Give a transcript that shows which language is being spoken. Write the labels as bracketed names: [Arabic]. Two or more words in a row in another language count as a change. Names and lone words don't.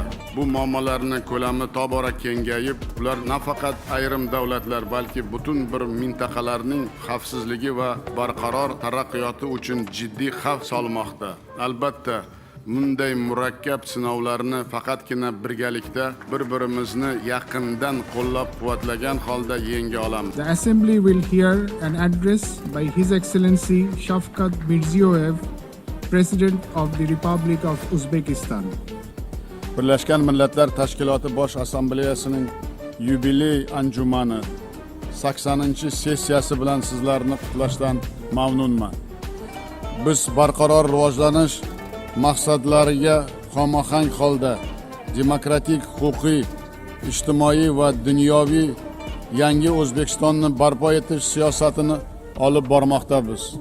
[Uzbek] Bu muammolarning ko'lami tobora kengayib, ular nafaqat ayrim davlatlar, balki butun bir mintaqalarning xavfsizligi va barqaror taraqqiyoti uchun jiddiy xavf solmoqda. Albatta, bunday murakkab sinovlarni faqatgina birgalikda bir-birimizni yaqindan qo'llab-quvvatlagan holda yenga olamiz. [English] The Assembly will hear an address by His Excellency Shavkat Mirziyoyev, President of the Republic of Uzbekistan. [Uzbek] Birlashgan Millatlar Tashkiloti Bosh Assambleyasining yubiley anjumani 80-sessiyasi bilan sizlarni qutlashdan mamnunman. Biz barqaror rivojlanish maqsadlariga xomahang holda demokratik, huquqiy, ijtimoiy va dunyoviy yangi O'zbekistonni barpo etish siyosatini olib bormoqdamiz.